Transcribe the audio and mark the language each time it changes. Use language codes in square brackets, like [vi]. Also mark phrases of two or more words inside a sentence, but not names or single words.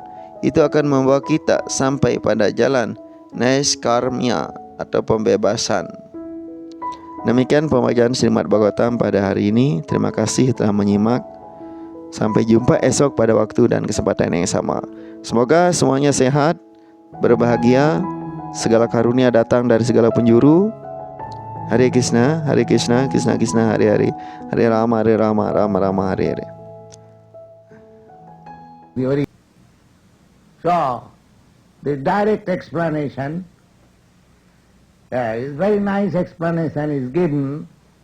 [id] Itu akan membawa kita sampai pada jalan Naiskarmya atau pembebasan. Demikian pembacaan Srimad Bhagavatam pada hari ini. Terima kasih telah menyimak. Sampai jumpa esok pada waktu dan kesempatan yang sama. Semoga semuanya sehat, berbahagia, segala karunia datang dari segala penjuru. [sa] Hare Krishna, Krishna Krishna, Hare Hare, Hare Rama, Rama Rama, Hare Hare. [en] So, the direct explanation is very nice explanation is given